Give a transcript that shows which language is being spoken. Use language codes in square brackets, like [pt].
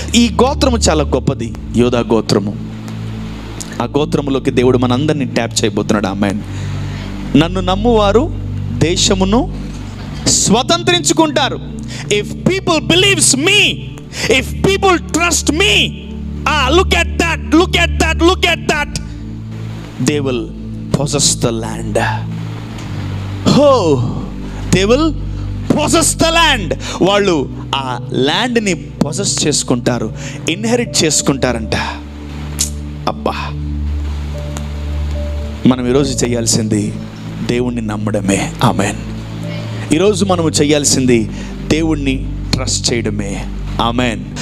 [te] ఈ గోత్రము చాలా గొప్పది, యూదా గోత్రము. ఆ గోత్రములోకి దేవుడు మనందరినీ ట్యాప్ చేయబోతున్నాడు. ఆమేన్. నన్ను నమ్మువారు దేశమును స్వతంత్రించుకుంటారు. [en] If people believes me, if people trust me, Look at that, look at that, look at that. They will possess the land. Oh, they will possess the land. [te] వాళ్ళు ఆ ల్యాండ్ని పొసెస్ చేసుకుంటారు, ఇన్హెరిట్ చేసుకుంటారంట. అబ్బా, మనం ఈరోజు చేయాల్సింది దేవుణ్ణి నమ్మడమే. ఆమెన్. ఈరోజు మనము చేయాల్సింది దేవుణ్ణి ట్రస్ట్ చేయడమే. ఆమెన్.